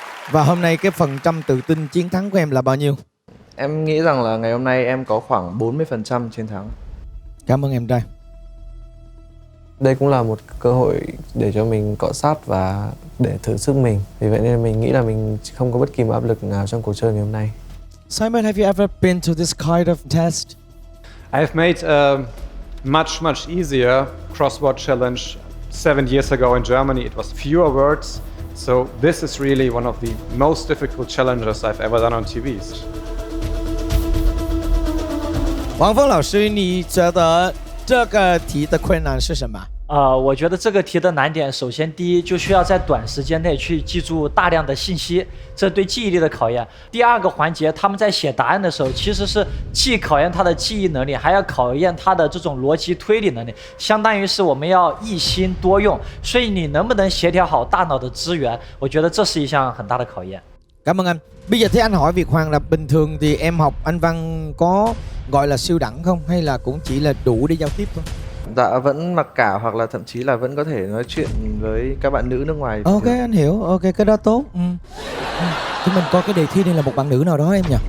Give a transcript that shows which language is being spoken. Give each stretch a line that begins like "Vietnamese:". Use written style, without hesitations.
Vietnamese: Và hôm nay cái phần trăm tự tin chiến thắng của em là bao nhiêu? Em nghĩ rằng là ngày hôm nay em có khoảng 40% chiến thắng. Cảm ơn em trai. Đây cũng là một cơ hội để cho mình cọ sát và để thử sức mình. Vì vậy nên mình nghĩ là mình không có bất kỳ một áp lực nào trong cuộc chơi ngày hôm nay.
English: Simon, have you ever been to this kind of test? I've made a much easier crossword challenge 7 years ago in Germany. It was fewer words. So this is really one of the most difficult challenges I've ever done on TVs.
Chinese: 王峰老师，你觉得这个题的困难是什么？我觉得这个题的难点，首先第一就需要在短时间内去记住大量的信息，这对记忆力的考验。第二个环节，他们在写答案的时候，其实是既考验他的记忆能力，还要考验他的这种逻辑推理能力，相当于是我们要一心多用。所以你能不能协调好大脑的资源，我觉得这是一项很大的考验。
Vietnamese: Cảm ơn anh. Bây giờ thế anh hỏi Việt Hoàng là bình thường thì em học Anh văn có gọi là siêu đẳng không, hay là cũng chỉ là đủ để giao tiếp thôi? Dạ vẫn mặc cả, hoặc là thậm chí là vẫn có thể nói chuyện với các bạn nữ nước ngoài. Ok, anh hiểu. Ok, cái đó tốt. Thì mình coi cái đề thi này là một bạn nữ nào đó em nhỉ?